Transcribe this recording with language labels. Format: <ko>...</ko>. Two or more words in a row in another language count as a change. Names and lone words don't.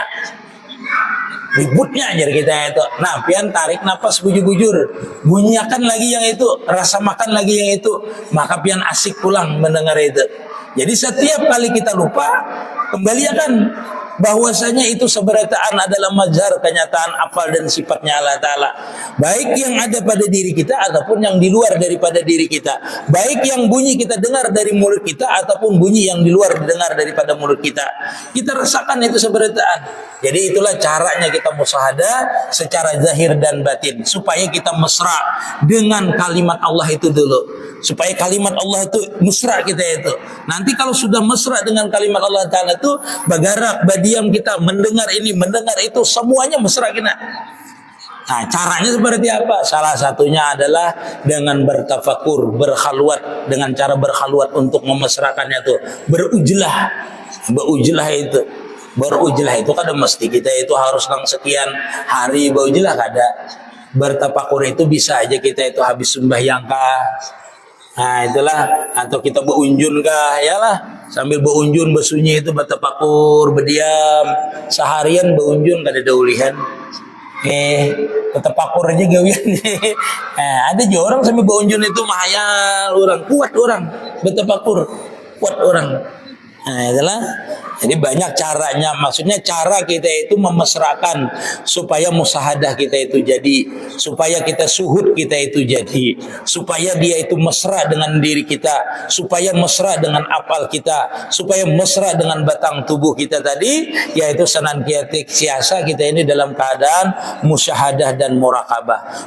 <bjn>Ributnya aja kita itu. Nah, pian tarik napas bujur-bujur. Bunyikan lagi yang itu, rasa makan lagi yang itu. Maka pian asik pulang mendengar itu. Jadi setiap kali kita lupa, kembali akan bahwasanya itu seberataan adalah mazhar kenyataan afal dan sifatnya Allah Ta'ala, baik yang ada pada diri kita ataupun yang di luar daripada diri kita, baik yang bunyi kita dengar dari mulut kita ataupun bunyi yang di luar dengar daripada mulut kita, kita rasakan itu seberataan. Jadi itulah caranya kita musyahadah secara zahir dan batin, supaya kita mesra dengan kalimat Allah itu dulu, supaya kalimat Allah itu mesra kita itu. Nanti kalau sudah mesra dengan kalimat Allah Ta'ala itu bagarak badiam kita mendengar ini mendengar itu semuanya mesra kita. Nah caranya seperti apa? Salah satunya adalah dengan bertafakur, berkhalwat, dengan cara berkhalwat untuk memesrakannya itu berujlah. Berujlah itu, berujlah itu kan mesti kita itu harus nang sekian hari berujlah kada. Bertafakur itu bisa aja kita itu habis sembahyang kah. Nah itulah, atau kita berunjun kah, yalah sambil berunjun bersunyi itu bertafakur, berdiam seharian berunjun kada ada ulihan. Bertafakur aja gawian. Ada juga orang sambil berunjun itu mahayal orang, kuat orang bertafakur, kuat orang. Nah itulah. Jadi banyak caranya, maksudnya cara kita itu memesrakan supaya musyahadah kita itu jadi, supaya kita suhud kita itu jadi, supaya dia itu mesra dengan diri kita, supaya mesra dengan apal kita, supaya mesra dengan batang tubuh kita tadi, yaitu senantiasa siasa kita ini dalam keadaan musyahadah dan muraqabah.</bjn>